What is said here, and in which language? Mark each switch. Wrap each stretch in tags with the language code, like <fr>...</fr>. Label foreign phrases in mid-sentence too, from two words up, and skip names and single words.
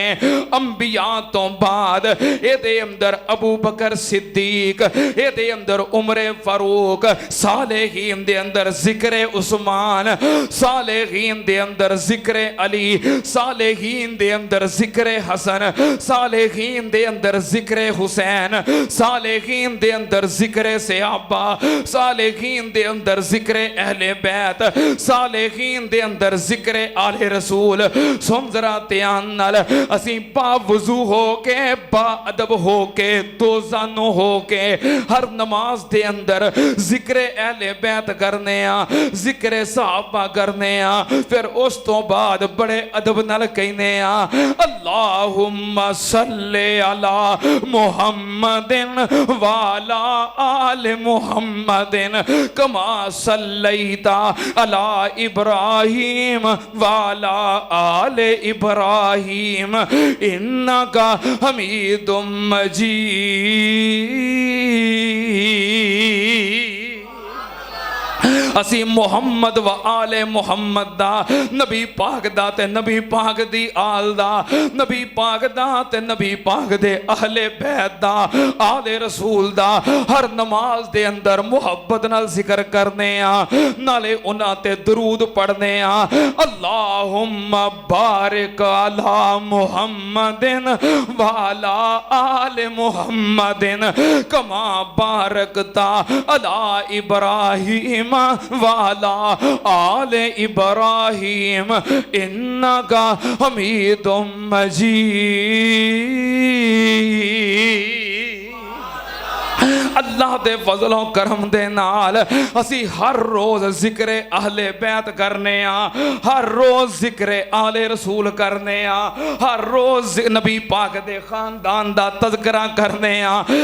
<pa>انبیا توں بعد ایہدے اندر ابوبکر صدیق، ایہدے اندر عمر فاروق، صالحین دے اندر ذکر عثمان، صالحین دے اندر ذکر علی، صالحین دے اندر ذکر حسن، صالحین دے اندر ذکر حسین، صالحین دے اندر ذکر صحابہ، صالحین دے اندر ذکر اہل بیت، صالحین دے اندر ذکر آل رسول. سن ذرا دھیان نال اسیں باوضو ہو کے باادب ہو کے دو زانو ہو کے ہر نماز دے اندر ذکر اہل بیت کرنے آں، ذکر صحابہ کرنے آں، فیر اس توں بعد بڑے ادب نال کہنے آں</pa> <ar>اللهم صل على محمد وعلى آل محمد كما صليت على إبراهيم وعلى آل إبراهيم إنك حميد مجيد.</ar> <pa>اسیں محمد و آل محمد دا، نبی پاک دا تے نبی پاک دی آل دا، نبی پاک دا تے نبی پاک دے اہل بیت دا، آل رسول دا ہر نماز دے اندر محبت نال ذکر کرنے آں، نالے اونہاں تے درود پڑھنے آں.</pa> <ar>اللهم بارك على محمد وعلى آل محمد كما باركت على إبراهيم وعلى آل إبراهيم إنك حميد مجيد.</ar> <pa>اللہ دے فضل و کرم دے نال اسیں ہر روز ذکر اہل بیت کرنے آں، ہر روز ذکر آل رسول کرنے آں، ہر روز نبی پاک دے خاندان دا تذکرہ کرنے آں.</pa>